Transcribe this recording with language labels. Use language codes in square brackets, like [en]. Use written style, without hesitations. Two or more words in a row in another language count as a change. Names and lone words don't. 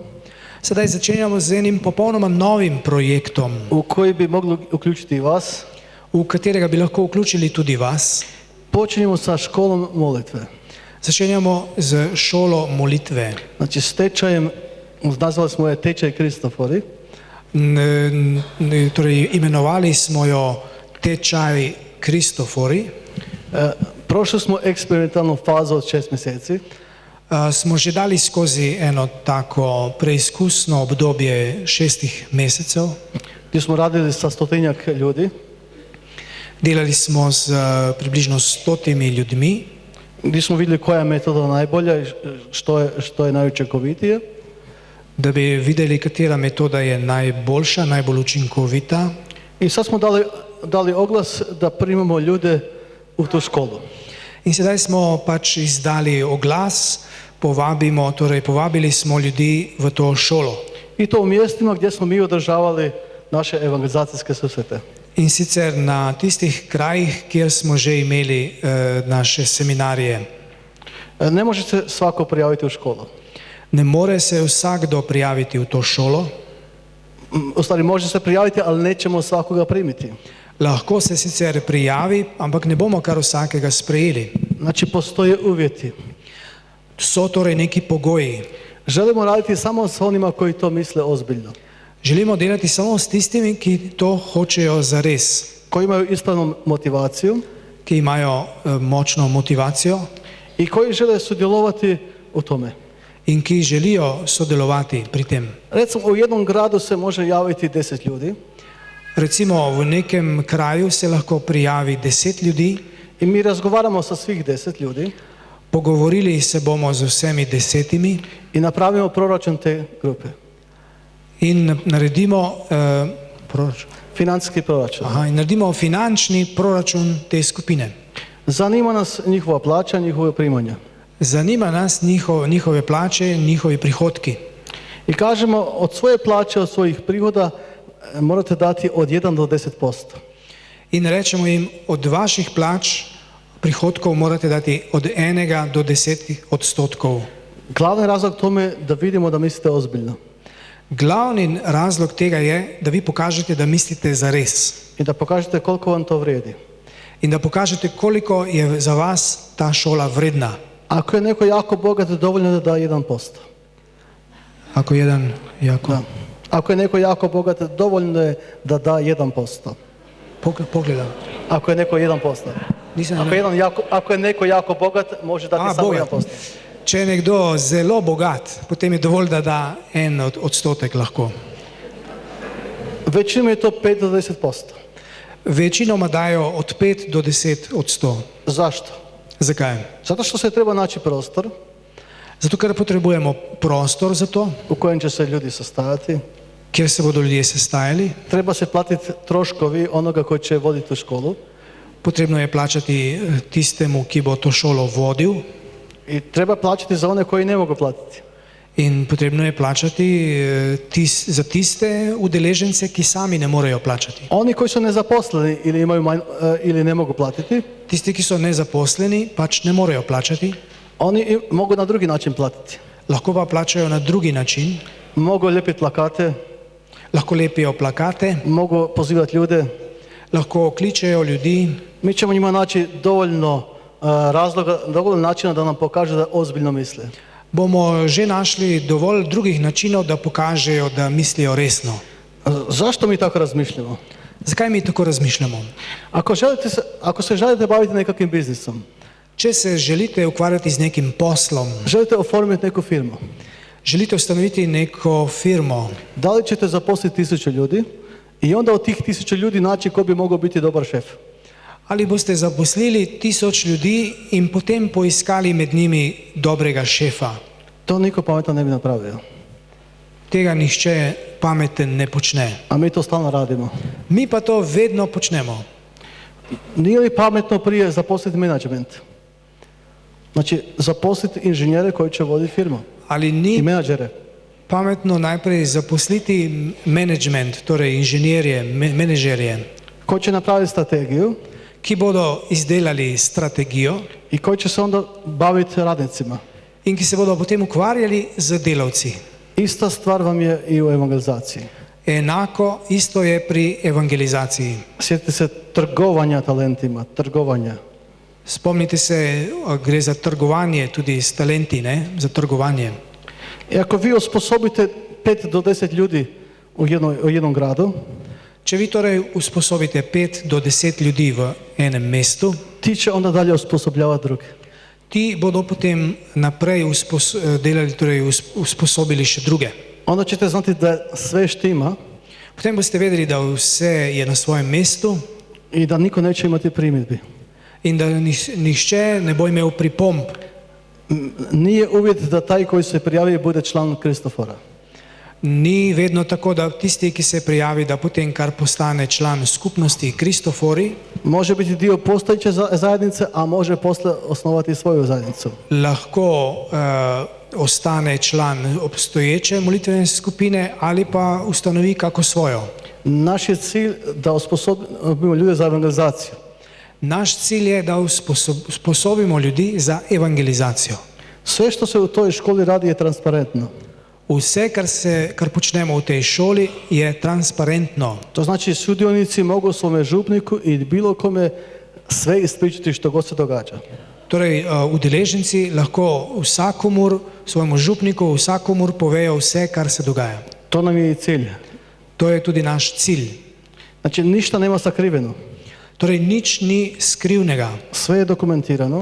[sl] Sedaj začenjamo z enim popolnoma novim projektom, [hr] u koji bi mogli uključiti i vas. [sl] v katerega bi lahko vključili tudi vas. [hr] Počinjemo sa školom molitve. [sl] Začenjamo z šolo molitve. [hr] Znači, s tečajem, nazvali smo je tečaj Kristofori. [sl] Torej, imenovali smo jo tečaj Kristofori. [hr] Prošli smo eksperimentalnu fazu od 6 mjeseci. [sl] Smo že dali skozi eno tako preizkusno obdobje 6 mesecev. [hr] Gdje smo radili sa 100-tinjak ljudi. [sl] Delali smo z približno 100 ljudmi, [hr] Gdje smo vidjeli koja je metoda najbolja i što je najučinkovitije. [sl] da bi videli, katera metoda je najboljša, najbolj učinkovita. [hr] I sad smo dali oglas da primamo ljude u tu školu. [sl] In sedaj smo pač izdali oglas, povabili smo ljudi v to šolo. [hr] I to u mjestima gdje smo mi održavali naše evangelizacijske susrete. [sl] In sicer na tistih krajih, kjer smo že imeli naše seminarije. [hr] Ne može se svako prijaviti u školu. [sl] Ne more se vsakdo prijaviti v to šolo. [hr] U stvari, može se prijaviti, ali nećemo svakoga primiti. [sl] Lahko se sicer prijavi, ampak ne bomo kar vsakega sprejeli. [hr] Znači, postoje uvjeti. [sl] So torej neki pogoji. [hr] Želimo raditi samo s onima koji to misle ozbiljno. [sl] Želimo delati samo s tistimi, ki to hočejo zares, [hr] Koji imaju ispravnu motivaciju [sl] ki imajo močno motivacijo [hr] i koji žele sudjelovati u tome. [sl] in ki želijo sodelovati pri tem. [hr] Recimo, u jednom gradu se može javiti 10 ljudi [sl] Recimo v nekem kraju se lahko prijavi 10 ljudi, [hr] i mi razgovaramo sa svih 10 ljudi [sl] pogovorili se bomo z vsemi 10 [hr] i napravimo proračun te grupe. [sl] in naredimo proračun. [hr] Financijski proračun. [sl] In naredimo finančni proračun te skupine. [hr] Zanima nas njihova plaća, njihove primanja. [sl] Zanima nas njihove plače, njihovi prihodki. [hr] I kažemo, od svoje plaće, od svojih prihoda morate dati od 1 do 10%. [sl] In rečemo jim, od vaših plač, prihodkov morate dati od 1 do 10%. [hr] Glavni razlog tome je da vidimo da mislite ozbiljno. [sl] Glavni razlog tega je, da vi pokažete, da mislite zares. [hr] I da pokažete koliko vam to vrijedi. [sl] in da pokažete koliko je za vas ta šola vredna. [hr] Ako je neko jako bogat, dovoljno je da da 1%. Ako jedan jako... Da. Ako je neko jako bogat, dovoljno je da da 1%. [sl] Pogledam. [hr] Ako je neko 1%. [sl] Nisem [hr] Ako je neko jako bogat, može dati samo bogat. 1%. [sl] Če je nekdo zelo bogat, potem je dovolj, da da 1% lahko. [hr] Većinom je to 5 do 10%. [sl] Večinoma dajo od 5 do 10%. [hr] Zašto? [sl] Zakaj? [hr] Zato što se treba naći prostor [sl] Zato, ker potrebujemo prostor za to, [hr] u kojem će se ljudi sastajati. [sl] kjer se bodo ljudje sestajali. [hr] Treba se platiti troškovi onoga koji će voditi u školu. [sl] Potrebno je plačati tistemu, ki bo to šolo vodil, [hr] I treba plaćati za one koji ne mogu platiti. [sl] in potrebno je plačati za tiste udeležence, ki sami ne morejo plačati. [hr] Oni koji su nezaposleni ili, ili ne mogu platiti, [sl] Tisti, ki so nezaposleni, pač ne morejo plačati, [hr] oni mogu na drugi način platiti. [sl] lahko pa plačajo na drugi način, [hr] Mogu lijepiti plakate, [sl] lahko lepijo plakate, [hr] mogu pozivati ljude. [sl] lahko kličejo ljudi. [hr] Mi ćemo njima naći dovoljno razloga, dovoljno načina da nam pokažu da ozbiljno misle. [sl] Bomo že našli dovolj drugih načinov, da pokažejo, da mislijo resno. [hr] Zašto mi tako razmišljamo? [sl] Zakaj mi tako razmišljamo? [hr] Ako se želite baviti nekakvim biznisom, [sl] Če se želite ukvarjati z nekim poslom, [hr] želite oformiti neku firmu, [sl] želite ustanoviti neko firmo, [hr] da li ćete zaposliti 1000 ljudi i onda od tih 1000 ljudi naći ko bi mogao biti dobar šef? [sl] ali boste zaposlili 1000 ljudi in potem poiskali med njimi dobrega šefa? [hr] To niko pametan ne bi napravio. [sl] Tega nihče pameten ne počne. [hr] A mi to stalno radimo. [sl] Mi pa to vedno počnemo. [hr] Nije li pametno prije zaposliti menadžment? Znači, zaposliti inženjere koji će voditi firmu [sl] Ali [hr] i [sl] ni [hr] menadžere. [sl] pametno najprej zaposliti menedžment, torej inženirje, menedžerje, [hr] Koji će napraviti strategiju [sl] ki bodo izdelali strategijo [hr] i koji će se onda baviti radnicima. [sl] in ki se bodo potem ukvarjali z delavci. [hr] Ista stvar vam je i u evangelizaciji. [sl] Enako isto je pri evangelizaciji. [hr] Sjetite se trgovanja talentima, trgovanja. [sl] Spomnite se, gre za trgovanje tudi s talenti, ne? Za trgovanje. [hr] I ako vi osposobite 5 do 10 ljudi u jednom gradu, [sl] Če vi torej usposobite 5 do 10 ljudi v enem mestu, [hr] ti će onda dalje osposobljavati druge. [sl] ti bodo potem naprej usposobili še druge. [hr] Onda ćete znati da sve štima [sl] Potem boste vedeli, da vse je na svojem mestu [hr] i da niko neće imati primjedbi. [sl] in da nihče ne bo imel pripomb. [hr] Nije uvjet da taj koji se prijavi bude član Kristofora. [sl] Ni vedno tako, da tisti, ki se prijavi, da potem kar postane član skupnosti Kristofori, [hr] Može biti dio postojeće zajednice, a može posle osnovati svoju zajednicu. [sl] lahko ostane član obstoječe molitvene skupine ali pa ustanovi kako svojo. [hr] Naš je cilj da osposobimo ljude za evangelizaciju. [sl] Naš cilj je, da usposobimo ljudi za evangelizacijo. [hr] Sve što se u toj školi radi je transparentno. [sl] Vse, kar počnemo v tej šoli, je transparentno. [hr] To znači sudionici mogu svome župniku i bilo kome sve ispričati što god se događa. [sl] Torej, udeleženci lahko vsakomur, svojemu župniku, vsakomur povejo vse, kar se dogaja. [hr] To nam je i cilj. [sl] To je tudi naš cilj. [hr] Znači ništa nema sakriveno. [sl] Torej, nič ni skrivnega. [hr] Sve je dokumentirano